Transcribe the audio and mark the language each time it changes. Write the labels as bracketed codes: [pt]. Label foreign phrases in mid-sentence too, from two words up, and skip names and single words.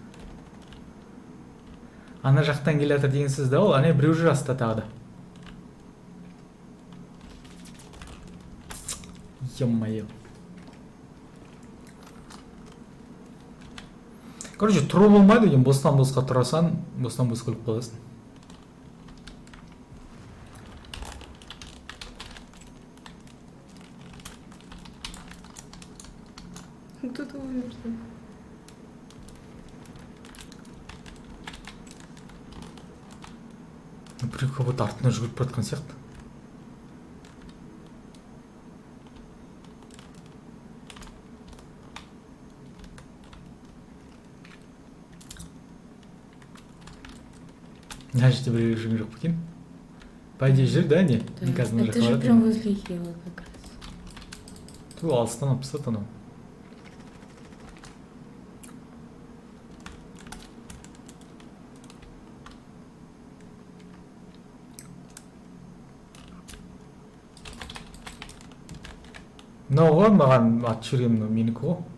[kk] Ана жақтан келе жатыр дегенсіз да, ол ане біреу жүр астында тағы да. [ru] Ё-моё. [kk] Короче, тұру болмайды екен, бостан босқа тұрасан, бостан бос өліп қаласың. [ru] Кто-то умер. [kk] Біреу кого-то артына жүгіріп баратқан сияқты. Мына жерде біреу жүрген жоқ па екен? [ru] По идее [kk] жүр, да, не? Мен қазір мына [ru] Это [kk] жаққа же баратырмын. [ru] прям возле хила как раз. [kk] Ту алыстан алып тастады анау. Мынау ғой маған ат жүрген мынау менікі ғой.